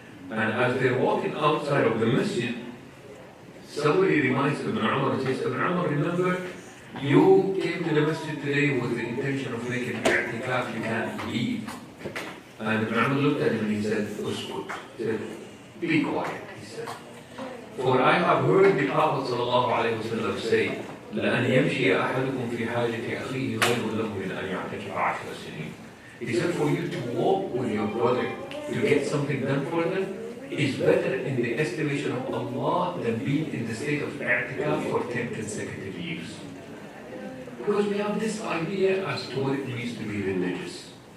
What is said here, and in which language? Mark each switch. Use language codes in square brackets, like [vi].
[en] And as they're walking outside of the masjid, somebody reminds Ibn Umar and says, Ibn Umar, remember, you came to the masjid today with the intention of making i'tikaf, you can't leave. And Ibn Umar looked at him and he said, Uskut. He said, be quiet, he said. [ar] For I have heard the Prophet ﷺ say, لأن يمشي أحدكم في حاجة أخيه خير له من أن يعتكف 10 سنين. [en] He said for you to walk with your brother to get something done for them is better in the estimation of Allah than being in the state of i'tikaf for 10 consecutive years. Because we have this idea as to what it means to be religious.